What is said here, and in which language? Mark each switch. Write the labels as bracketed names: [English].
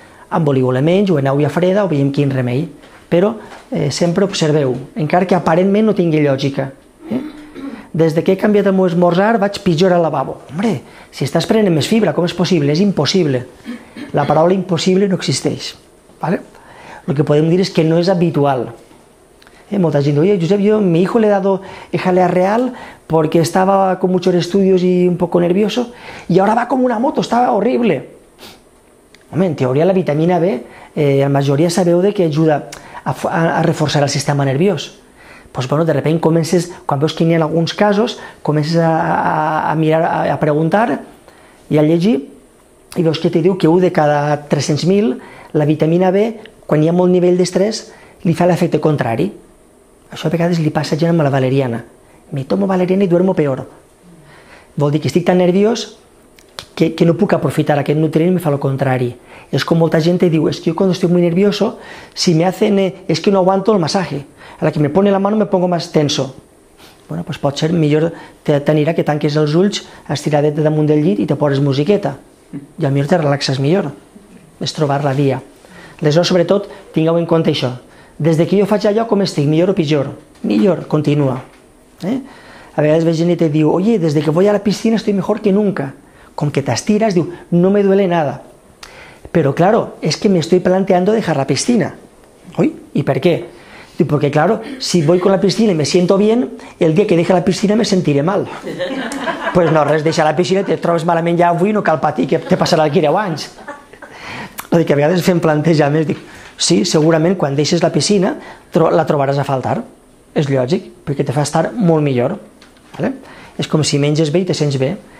[Catalan] Emboliu-la menys o en aigua freda o veiem quin remei. Però sempre observeu, encara que aparentment no tingui lògica. Des que he canviat el meu esmorzar vaig pitjor al lavabo. Hombre, si estàs prenent més fibra, com és possible? És impossible. La paraula impossible no existeix. El que podem dir és que no és habitual. Molta gent diu, [Spanish] oye, Josep, yo mi hijo le he dado jalea real porque estaba con muchos estudios y un poco nervioso y ahora va como una moto, estaba horrible. [Catalan] Home, en teoria la vitamina B, la majoria sabeu que ajuda a reforçar el sistema nerviós. Doncs, bueno, de repente comences, quan veus que n'hi ha alguns casos, comences a mirar, a preguntar i a llegir i veus que te diu que 1 de cada 300.000 la vitamina B, quan hi ha molt nivell d'estrès, li fa l'efecte contrari. Això a vegades li passa a gent amb la valeriana. [Spanish] Me tomo valeriana i duermo peor. [Catalan] Vol dir que estic tan nerviós que no puc aprofitar aquest nutrient i me fa el contrari. [Spanish] Es com molta gent te diu, es que yo cuando estoy muy nervioso, si me hacen, es que no aguanto el masaje. A la que me pone la mano me pongo más tenso. [Catalan] Bueno, pues pot ser millor t'anirà que tanques els ulls, estiradet damunt del llit i te poses musiqueta. I potser te relaxes millor. És trobar la via. Aleshores, sobretot, tingueu en compte això. Des que jo faig allò, com estic? Millor o pitjor? Millor, continua. A vegades ve gent i te diu, [Spanish] oye, desde que voy a la piscina estoy mejor que nunca. [Catalan] Com que t'estiras, diu, [Spanish] no me duele nada. Pero claro, es que me estoy planteando dejar la piscina. ¿Oye? ¿Y por qué? Digo, porque claro, si voy con la piscina y me siento bien, el día que deje la piscina me sentiré mal. [Catalan] Pues no, res, deixa la piscina, te trobes malament ja avui, no cal patir, que te passarà d'aquí 10 anys. O dir que a vegades fem plantejaments, dic, sí, segurament quan deixes la piscina la trobaràs a faltar. És lògic, perquè te fa estar molt millor. És com si menges bé i te sents bé.